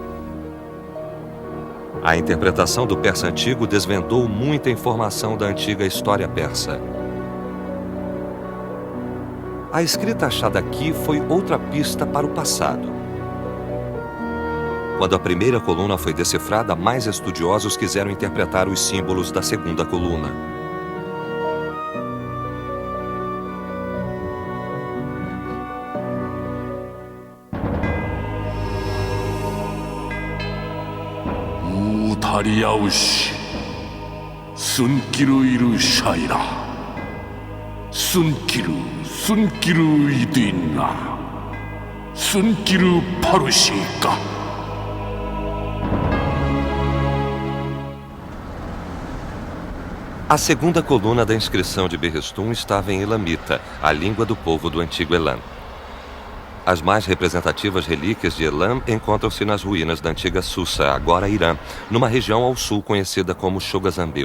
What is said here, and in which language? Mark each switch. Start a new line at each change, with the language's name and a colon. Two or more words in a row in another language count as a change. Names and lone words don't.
Portuguese: A interpretação do persa antigo desvendou muita informação da antiga história persa. A escrita achada aqui foi outra pista para o passado. Quando a primeira coluna foi decifrada, mais estudiosos quiseram interpretar os símbolos da segunda coluna. Utariaushi, Sunkiru iru shaira, Sunkiru idina, Sunkiru parushika. A segunda coluna da inscrição de Behistun estava em Elamita, a língua do povo do antigo Elam. As mais representativas relíquias de Elam encontram-se nas ruínas da antiga Susa, agora Irã, numa região ao sul conhecida como Chogazambil.